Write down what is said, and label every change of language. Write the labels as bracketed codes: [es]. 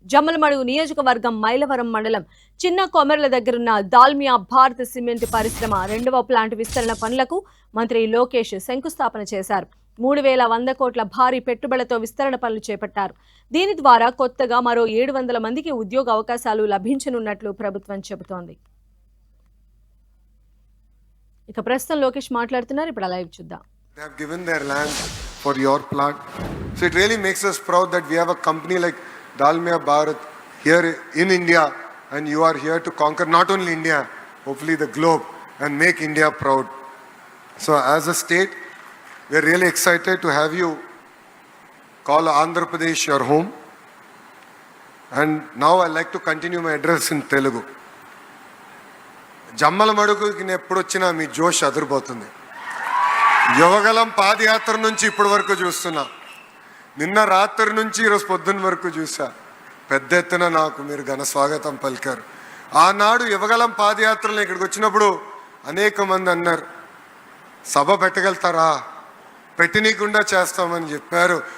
[te] జమ్మలమడుగు నియోజకవర్గం మైలవరం మండలం చిన్న కొమెర్ల దగ్గరున్న దాల్మియా భారత్ సిమెంట్ పరిశ్రమ 2వ ప్లాంట్ విస్తరణ పనులకు మంత్రి లోకేష్ శంకుస్థాపన చేశారు. 3,100 కోట్ల భారీ పెట్టుబడులతో విస్తరణ పనులు చేపట్టారు. దీని ద్వారా కొత్తగా మరో 700 మందికి ఉద్యోగ అవకాశాలు లభించనున్నట్లు ప్రభుత్వం చెబుతోంది. ఇక ప్రస్తుతం లోకేష్ మాట్లాడుతున్నారు. ఇప్పుడు లైవ్ చూద్దాం. [en] They have given their land for your plant. So it really makes us proud that we have a company like Dalmia Bharat here in India, and you are here to conquer not only India, hopefully the globe, and make India proud. So as a state, we are really excited to have you call Andhra Pradesh your home. And now I'd like to continue my address in Telugu. [te] జమ్మలమడుగుకి నేను ఎప్పుడు వచ్చినా మీ జోష్ అదిరిపోతుంది. యువగలం పాదయాత్ర నుంచి ఇప్పటి వరకు చూస్తున్నా. నిన్న రాత్రి నుంచి ఈరోజు పొద్దున్న వరకు చూసా. పెద్ద ఎత్తున నాకు మీరు ఘన స్వాగతం పలికారు. ఆనాడు యువగలం పాదయాత్రలో ఇక్కడికి వచ్చినప్పుడు అనేక మంది అన్నారు, సభ పెట్టగలుగుతారా, పెట్టనీయకుండా చేస్తామని చెప్పారు.